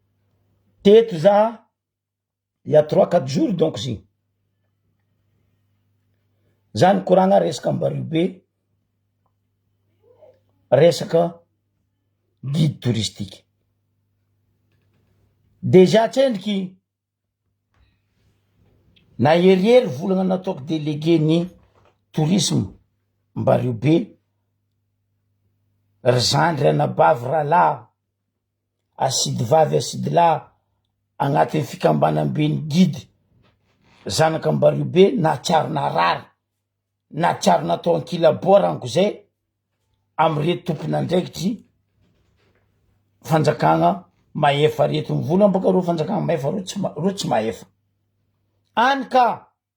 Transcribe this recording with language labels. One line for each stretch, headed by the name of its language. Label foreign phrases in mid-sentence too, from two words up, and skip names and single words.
Malagasy: Teto za,
French: il y a 3-4 jours donc si.
Malagasy: zany koragna resaka Mbariobe, resaka
French: guide touristique.
Malagasy: Déjà tsendriky na herihery volagna nataoko délégué ny tourisme Mbariobe, ry zandry anabavy rahalahy asidy vavy asidy lahy agnatin'ny fikambanam-beny guide zanaka Mbariobe, na tiaro narary na tiaro natao ankilaboraniko zay amire tompon'andraikitry fanjakagna maefa reto mivola boka ro fanjakagna maefa ro tsy maefa any ka